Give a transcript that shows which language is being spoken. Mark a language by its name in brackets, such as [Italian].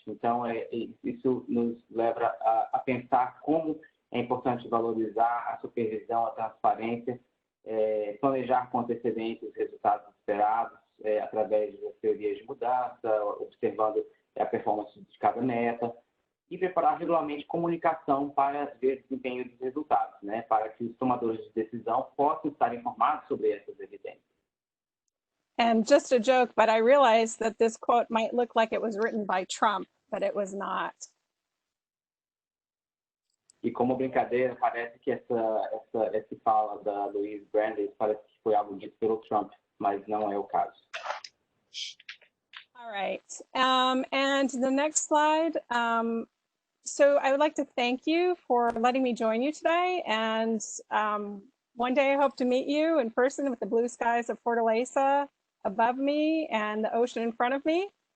[Portuguese] Então, isso nos leva a pensar como é importante valorizar a supervisão, a transparência, planejar com antecedência os resultados esperados através das teorias de mudança, observando a performance de cada meta, e preparar regularmente comunicação para ver o desempenho dos resultados, né, para que os tomadores de decisão possam estar informados sobre essas evidências. [English] And just a joke, but I realized that this quote might look like it was written by Trump, but it was not. [Portuguese] E como brincadeira, parece que essa fala da Louise Brandeis parece que foi algo dito pelo Trump, mas não é o caso. [English] All right, and the next slide. So I would like to thank you for letting me join you today, and one day I hope to meet you in person with the blue skies of Fortaleza above me and the ocean in front of me.